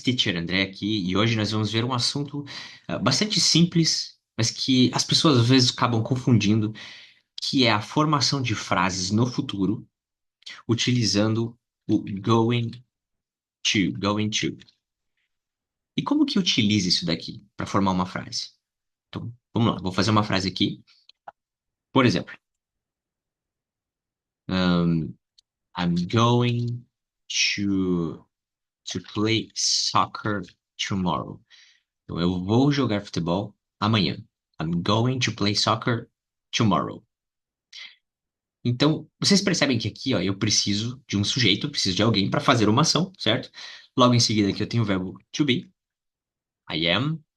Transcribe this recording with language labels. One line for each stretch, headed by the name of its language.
Portuguese: Teacher André aqui e hoje nós vamos ver um assunto bastante simples, mas que as pessoas às vezes acabam confundindo, que é a formação de frases no futuro utilizando o going to. E como que utiliza isso daqui para formar uma frase? Então, vamos lá, vou fazer uma frase aqui.
English: Por exemplo, um, I'm going to, to play soccer tomorrow.
Portuguese: Então, eu vou jogar futebol amanhã.
English: I'm going to play soccer tomorrow.
Portuguese: Então, vocês percebem que aqui, ó, eu preciso de um sujeito, eu preciso de alguém para fazer uma ação, certo? Logo em seguida aqui eu tenho o verbo to be, I am.